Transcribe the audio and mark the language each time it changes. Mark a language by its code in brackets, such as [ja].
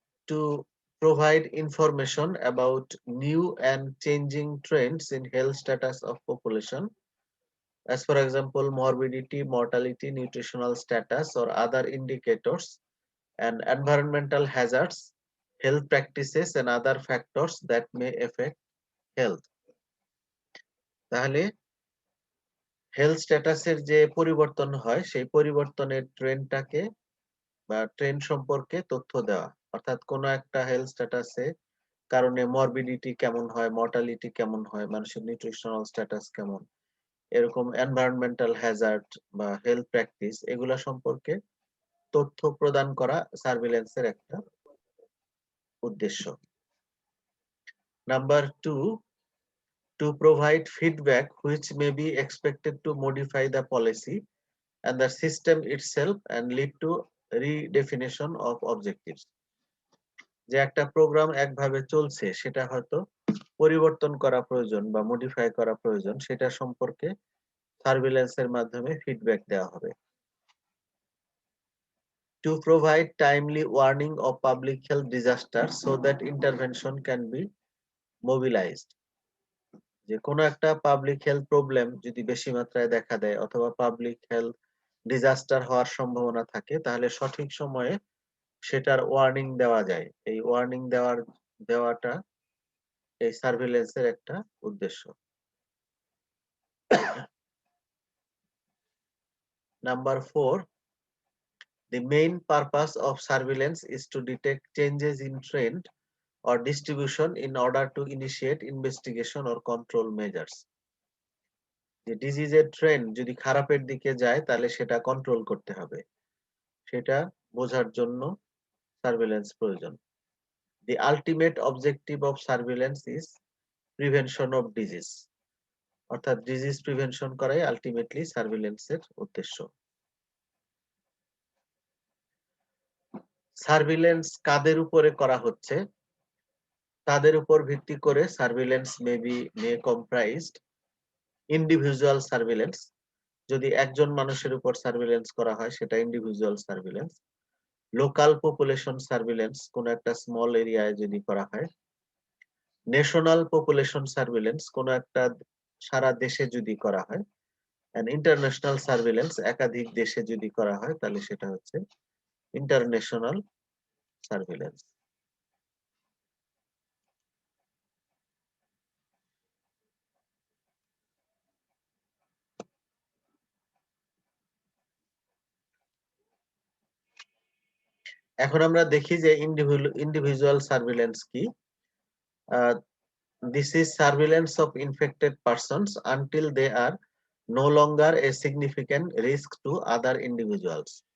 [en] To provide information about new and changing trends in health status of population, as for example morbidity, mortality, nutritional status, or other indicators, and environmental hazards, health practices, and other factors that may affect health. [bn] তাহলে health স্ট্যাটাসের যে পরিবর্তন হয়, সেই পরিবর্তনের ট্রেন্ডটাকে বা trend সম্পর্কে তথ্য দেওয়া। অর্থাৎ কোনো একটা হেলথ স্ট্যাটাসে কারণে মরবিডিটি কেমন হয়, মর্টালিটি কেমন হয়, মানুষের নিউট্রিশনাল স্ট্যাটাস কেমন, এরকম এনভায়রনমেন্টাল হ্যাজার্ড বা হেলথ প্র্যাকটিস, এগুলা সম্পর্কে তথ্য প্রদান করা সার্ভিলেন্সের একটা উদ্দেশ্য। Number 2, [en] to provide feedback which may be expected to modify the policy and the system itself and lead to redefinition of objectives. [bn] যে একটা প্রোগ্রাম একভাবে চলছে, সেটা হয়তো পরিবর্তন করা প্রয়োজন বা মডিফাই করা প্রয়োজন, সেটা সম্পর্কে সার্ভিলেন্সের মাধ্যমে ফিডব্যাক দেওয়া হবে। [en] To provide timely warning of public health disasters so that intervention can be mobilized. [bn] যে কোনো একটা পাবলিক হেলথ প্রবলেম যদি বেশি মাত্রায় দেখা দেয় অথবা পাবলিক হেলথ ডিজাস্টার হওয়ার সম্ভাবনা থাকে, তাহলে সঠিক সময়ে সেটার ওয়ার্নিং দেওয়া যায়। এই ওয়ার্নিং দেওয়াটা এই সার্ভিলেন্সের একটা উদ্দেশ্য। [en] Number 4, the main purpose of surveillance is to detect changes in trend or distribution in order to initiate investigation or control measures. [bn] যে ডিজিজের ট্রেন্ড যদি খারাপের দিকে যায়, তাহলে সেটা কন্ট্রোল করতে হবে, সেটা বোঝার জন্য সার্ভেলেন্স প্রয়োজন। [en] The ultimate objective of surveillance is prevention of disease. [bn] অর্থাৎ ডিজিজ প্রিভেনশন করাই আলটিমেটলি সার্ভিলেন্সের উদ্দেশ্য। সার্ভিলেন্স কাদের উপরে করা হচ্ছে? তাদের উপর ভিত্তি করে সার্ভিলেন্স [en] may comprised [bn] ইন্ডিভিজুয়াল সার্ভিলেন্স। যদি একজন মানুষের উপর সার্ভিলেন্স করা হয় সেটা individual surveillance. Local population surveillance, কোন একটা স্মল এরিয়ায় যদি করা হয়। ন্যাশনাল পপুলেশন সার্ভিলেন্স, কোন একটা সারা দেশে যদি করা হয়। এন্ড ইন্টারন্যাশনাল সার্ভিলেন্স, একাধিক দেশে যদি করা হয় তাহলে সেটা হচ্ছে ইন্টারন্যাশনাল সার্ভিলেন্স। এখন আমরা দেখি যে ইন্ডিভিজুয়াল সার্ভিলেন্স কি। [en] This is surveillance of infected persons until they are no longer a significant risk to other individuals.